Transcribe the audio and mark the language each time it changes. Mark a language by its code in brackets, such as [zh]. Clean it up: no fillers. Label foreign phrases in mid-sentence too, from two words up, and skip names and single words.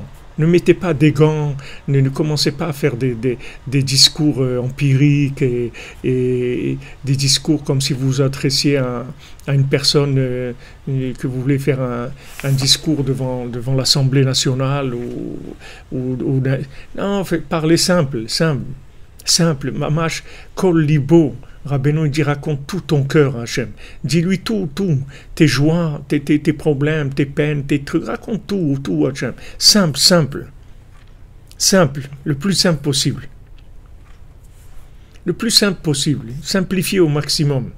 [fr] Ne mettez pas des gants, ne commencez pas à faire des discours empiriques et des discours comme si vous vous adressiez à une personne que vous voulez faire un discours devant l'Assemblée nationale non, parlez simple. [he] ממש כל ליבו. [fr] Rabbeinu dit raconte tout ton cœur à Hachem. Dis-lui tout, tes joies, tes problèmes, tes peines, tes trucs. Raconte tout à Hachem. Simple, le plus simple possible. Le plus simple possible. Simplifié au maximum.